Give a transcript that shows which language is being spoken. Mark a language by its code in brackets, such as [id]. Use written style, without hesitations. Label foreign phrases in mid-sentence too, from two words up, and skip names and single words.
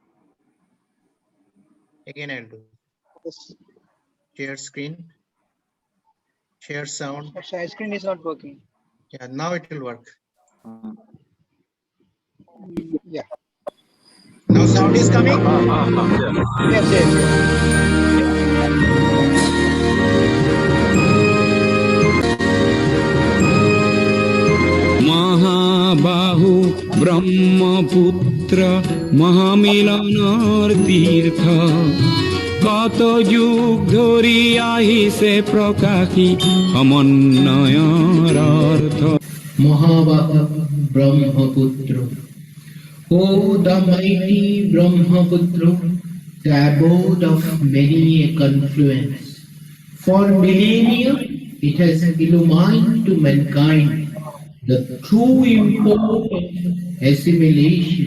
[en] Again, I'll do. Share screen. Share sound. Share screen is not working. Yeah, now it will work. Yeah. Now sound is coming? [as] মহাবাহু ব্ৰহ্মপুত্ৰ महामिलনৰ তীৰ্থ কত যুগ ধৰি আহিছে প্ৰকাশী সমন্বয়ৰ অৰ্থ [en] Mahababa Brahmaputra. Oh, the mighty Brahmaputra, the abode of many a confluence. For millennia, it has illumined to mankind the true import of assimilation.